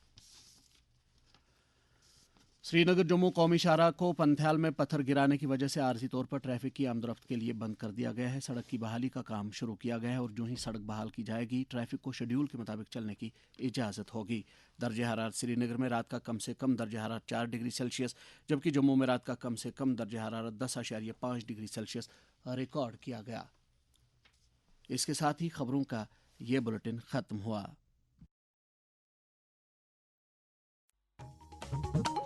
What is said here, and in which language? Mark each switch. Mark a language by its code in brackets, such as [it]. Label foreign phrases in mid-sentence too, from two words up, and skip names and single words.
[ur] سری نگر جموں قومی شاہراہ کو پنتھیال میں پتھر گرانے کی وجہ سے عارضی طور پر ٹریفک کی آمد و رفت کے لیے بند کر دیا گیا ہے. سڑک کی بحالی کا کام شروع کیا گیا ہے اور جو ہی سڑک بحال کی جائے گی ٹریفک کو شیڈول کے مطابق چلنے کی اجازت ہوگی. درجہ حرارت سری نگر میں رات کا کم سے کم درجہ حرارت 4 ڈگری سیلسیس جبکہ جموں میں رات کا کم سے کم درجہ حرارت 10.5 ڈگری سیلسیس ریکارڈ کیا گیا. اس کے ساتھ ہی خبروں کا یہ بلیٹن ختم ہوا.